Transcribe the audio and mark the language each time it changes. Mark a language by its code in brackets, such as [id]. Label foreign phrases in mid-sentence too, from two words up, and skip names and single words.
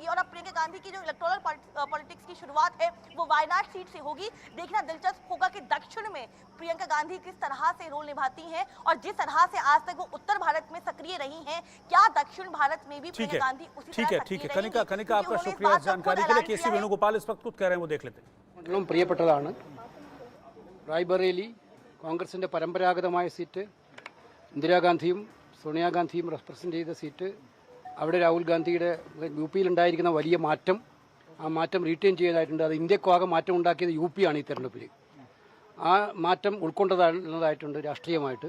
[hi] और अब प्रियंका गांधी की जो [en] electoral politics [hi] की शुरुआत है वो वायनाड सीट से होगी। देखना दिलचस्प होगा कि दक्षिण में प्रियंका गांधी किस तरह से रोल निभाती हैं, और जिस तरह से आज तक वो उत्तर भारत में सक्रिय रही हैं, क्या दक्षिण भारत में भी प्रियंका गांधी उसी तरह सक्रिय रहेंगी? कनिका, आपका शुक्रिया इस जानकारी के लिए। केसी वेणुगोपाल इस वक्त कुछ कह रहे हैं, वो देख लेते हैं। [ml] മണ്ഡലം പ്രിയപ്പെട്ടതാണ്. റായ്ബറേലി കോൺഗ്രസിൻ്റെ പരമ്പരാഗതമായ സീറ്റ്, ഇന്ദിരാഗാന്ധിയും സോണിയാഗാന്ധിയും റെപ്രസെൻ്റ് ചെയ്ത സീറ്റ്, അവിടെ രാഹുൽ ഗാന്ധിയുടെ യു പിയിലുണ്ടായിരിക്കുന്ന വലിയ മാറ്റം, ആ മാറ്റം റീറ്റെയിൻ ചെയ്യാനായിട്ടുണ്ട്. അത് ഇന്ത്യക്കാകെ മാറ്റം ഉണ്ടാക്കിയത് യു പി ആണ് ഈ തെരഞ്ഞെടുപ്പിൽ. ആ മാറ്റം ഉൾക്കൊണ്ടതായിട്ടുണ്ട് രാഷ്ട്രീയമായിട്ട്.